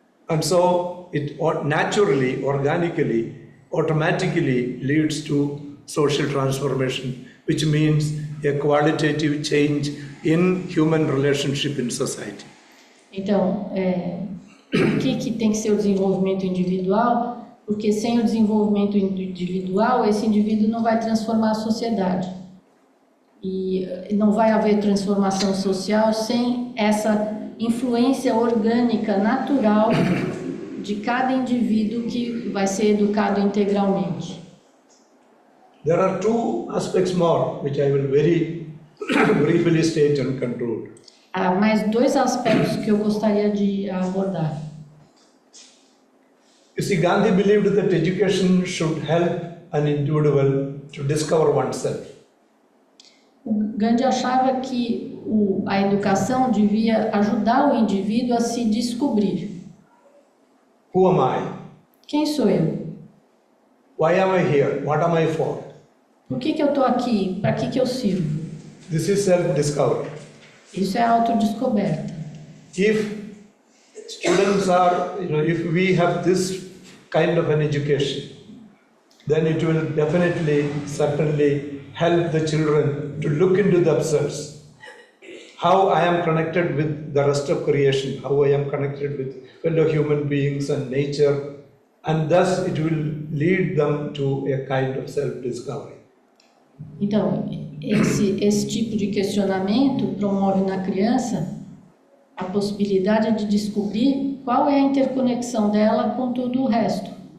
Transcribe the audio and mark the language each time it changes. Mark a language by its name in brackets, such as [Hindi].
[English] And so it naturally, organically, automatically leads to social transformation, which means a qualitative change in human relationship in society. [Portuguese] Então, por que tem que ser o desenvolvimento individual? Porque sem o desenvolvimento individual, esse indivíduo não vai transformar a sociedade. E não vai haver transformação social sem essa influência orgânica, natural, de cada indivíduo que vai ser educado integralmente. [English] There are two aspects more, which I will very briefly state and conclude. [Portuguese] Há mais dois aspectos que eu gostaria de abordar. [English] You see, Gandhi believed that education should help an individual to discover oneself. [Portuguese] O Gandhi achava que a educação devia ajudar o indivíduo a se descobrir. [English] Who am I? [Portuguese] Quem sou eu? [English] Why am I here? What am I for? [Portuguese] Por que eu estou aqui? Para que eu sirvo? [English] This is self-discovery. [Portuguese] Isso é autodescoberta. [English] If students are, you know, if we have this kind of an education, then it will definitely, certainly help the children to look into themselves. How I am connected with the rest of creation, how I am connected with fellow human beings and nature, and thus it will lead them to a kind of self-discovery. [Portuguese] Então, esse tipo de questionamento promove na criança a possibilidade de descobrir qual é a interconexão dela com todo o resto.